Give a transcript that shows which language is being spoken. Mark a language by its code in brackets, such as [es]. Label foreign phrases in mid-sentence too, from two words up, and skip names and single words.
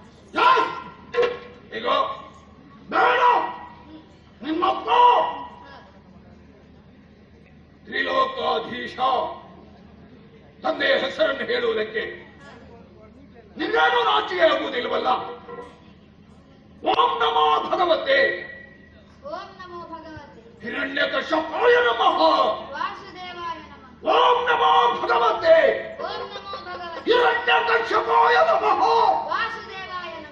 [kn] ಈಗ ಬೇಡ, ನಿಮ್ಮಪ್ಪ ತ್ರಿಲೋಕಾಧೀಶ ತಂದೆಯ ಹೆಸರನ್ನು ಹೇಳುವುದಕ್ಕೆ ನಿನ್ನೇನು ನಾಚಿಕೆ ಆಗುವುದಿಲ್ಲವಲ್ಲ? [sa] ಓಂ ನಮೋ ಭಗವತೆ. ಓಂ ನಮೋ ಭಗವತೆ. ಹಿರಣ್ಯಕಶ್ಯಪಾಯ ನಮಃ. ವಾಸುದೇವಾಯ ನಮಃ. ಓಂ ನಮೋ ಭಗವತೆ. ಓಂ ನಮೋ ಭಗವತೆ. ಹಿರಣ್ಯಕಶ್ಯಪಾಯ ನಮಃ. ವಾಸುದೇವಾಯ ನಮಃ.